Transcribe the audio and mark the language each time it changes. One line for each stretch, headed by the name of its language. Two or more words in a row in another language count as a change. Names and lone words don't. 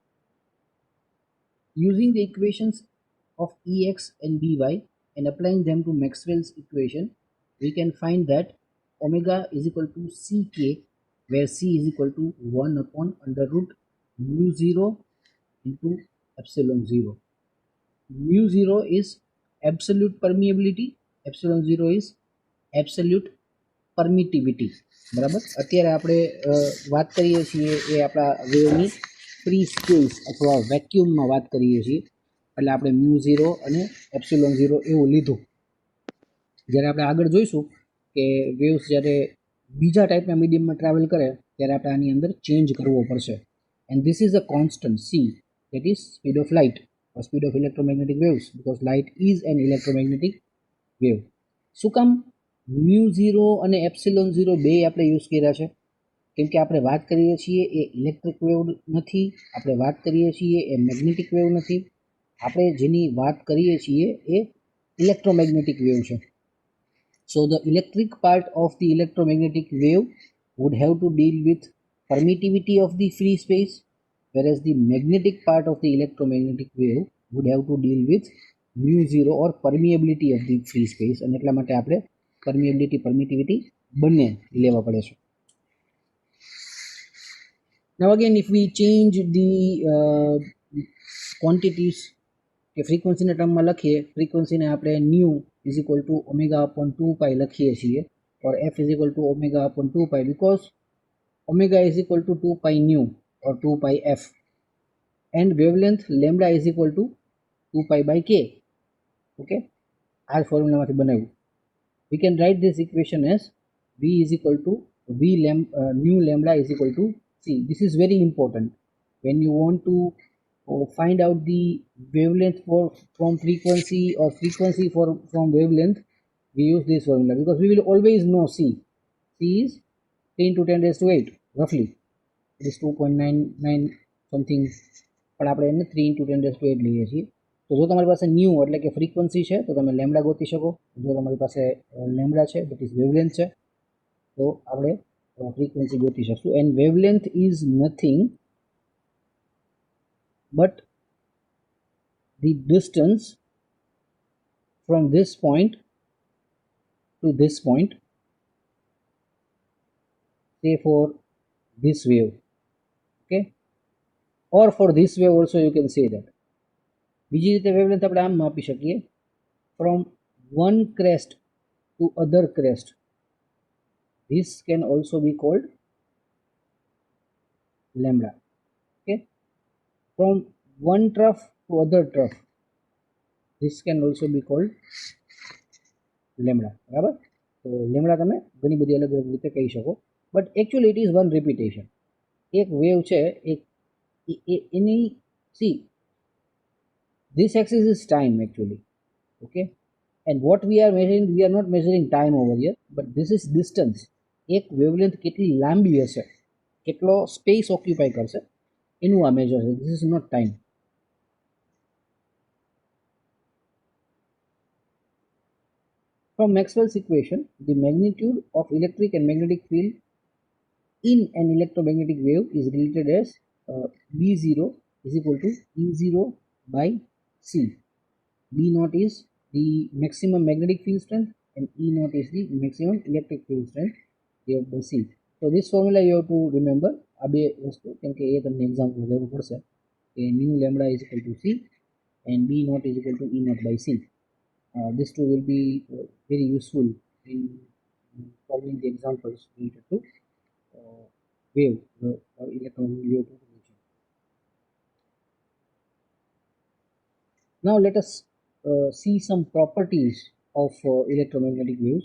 English: Using the equations of Ex and By and applying them to Maxwell's equation, we can find that omega is equal to Ck, where C is equal to 1 upon under root mu 0 into epsilon 0. Mu 0 is absolute permeability, epsilon 0 is absolute permittivity.
Gujarati: બરાબર? અત્યારે આપણે વાત કરીએ છીએ એ આપણા વેવની
English: free space
Gujarati: અથવા વેક્યુમમાં વાત કરીએ છીએ, એટલે આપણે મ્યુ 0 અને એપ્સિલોન 0 એવું લીધું. જ્યારે આપણે આગળ જોઈશું કે વેવ્સ જ્યારે બીજા ટાઈપના મીડિયમમાં ટ્રાવેલ કરે ત્યારે આપણે આની અંદર ચેન્જ કરવો પડશે.
English: and this is a constant c, that is speed of light or speed of electromagnetic waves, because light is an electromagnetic wave.
Gujarati: શું કામ મ્યુ 0 અને એપ્સિલોન 0 બે આપણે યુઝ કર્યા છે? કેમ કે આપણે વાત કરીએ છીએ એ
English: electric wave
Gujarati: નથી, આપણે વાત કરીએ છીએ એ
English: magnetic wave
Gujarati: નથી, આપણે જેની વાત કરીએ છીએ એ
English: electromagnetic wave
Gujarati: છે.
English: So the electric part of the electromagnetic wave would have to deal with permittivity of the free space, whereas the magnetic part of the electromagnetic wave would have to deal with mu 0 or permeability of the free space.
Gujarati: અને એટલા માટે આપણે
English: permeability permittivity
Gujarati: બંને લેવા પડે છે.
English: Now again, if we change the quantities
Gujarati: કે ફ્રીક્વન્સીના ટર્મમાં લખીએ, ફ્રીક્વન્સીને આપણે ન્યુ
English: is equal to omega upon 2 pi
Gujarati: લખીએ છીએ,
English: or f is equal to omega upon 2 pi, because omega is equal to 2 pi nu or 2 pi f, and wavelength lambda is equal to 2 pi by k.
Gujarati: Okay, આ ફોર્મ્યુલામાંથી બનાવ્યું.
English: We can write this equation as v is equal to nu lambda is equal to c. This is very important when you want to or find out the wavelength from frequency or frequency from wavelength, we use this formula because we will always know C. C is 10 to 10 raised to 8 roughly. It is 2.99 something,
Gujarati: પણ આપણે એને
English: 3 into 10 raised to 8
Gujarati: લઈએ છીએ. તો જો તમારી પાસે ન્યૂ એટલે કે ફ્રીક્વન્સી છે તો તમે લેમ્બડા ગોતી શકો. જો તમારી પાસે લેમ્બડા છે
English: that is wavelength
Gujarati: છે તો આપણે ફ્રીક્વન્સી ગોતી શકશું.
English: and wavelength is nothing but the distance from this point to this point, say for this wave, okay, or for this wave also you can say that.
Gujarati: બીજી રીતે વેવલેન્થ આપણે આમ માપી શકીએ,
English: from one crest to other crest, this can also be called lambda, okay. From one trough to other trough, this can also be called lambda,
Gujarati: બરાબર. તો લેમ્બડા તમે ઘણી બધી અલગ અલગ રીતે કહી શકો,
English: but actually it is one repetition.
Gujarati: એક વેવ છે એની સી
English: this axis is time actually, okay, and what we are measuring, we are not measuring time over here but this is distance.
Gujarati: એક વેવલેન્થ કેટલી લાંબી હશે, કેટલો સ્પેસ ઓક્યુપાય કરશે એનું આ મેજર છે.
English: this is not time. From Maxwell's equation, the magnitude of electric and magnetic field in an electromagnetic wave is related as B0 is equal to E0 by C. B naught is the maximum magnetic field strength and E naught is the maximum electric field strength divided by C. So this formula you have to remember.
Gujarati: આ બે વસ્તુ કેમ કે એ તમને એક્ઝામ્પલ જરૂર પડશે કે ન્યુ લેમ્બડા
English: is equal to C and B naught is equal to E naught by C. This two will be very useful in solving the examples related to wave or electromagnetic wave propagation. Now let us see some properties of electromagnetic waves.